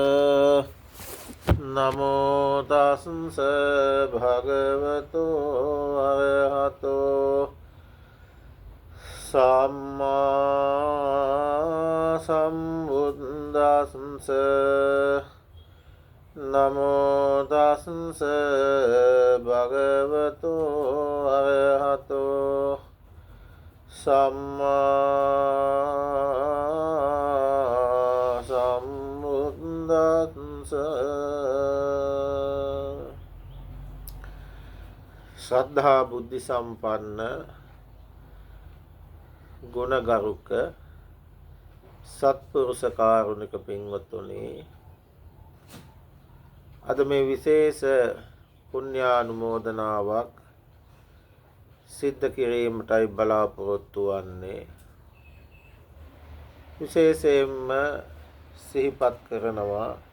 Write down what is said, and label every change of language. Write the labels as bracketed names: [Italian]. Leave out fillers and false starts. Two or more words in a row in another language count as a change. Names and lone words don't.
[Pali] නමෝ තස්ස භගවතු අරහතෝ සම්මා සම්බුද්දස්ස නමෝ තස්ස භගවතු අරහතෝ සම්මා සම්බුද්දස්ස [Sinhala] ශ්‍රද්ධා බුද්ධ සම්පන්න ගුණගරුක සත්පුරුෂ කාරුණික පින්වත්තුනි අද මේ විශේෂ පුණ්‍යානුමෝදනාවක් සිද්ධ කිරීමටයි බලාපොරොත්තු වන්නේ විශේෂයෙන්ම සිහිපත් කරනවා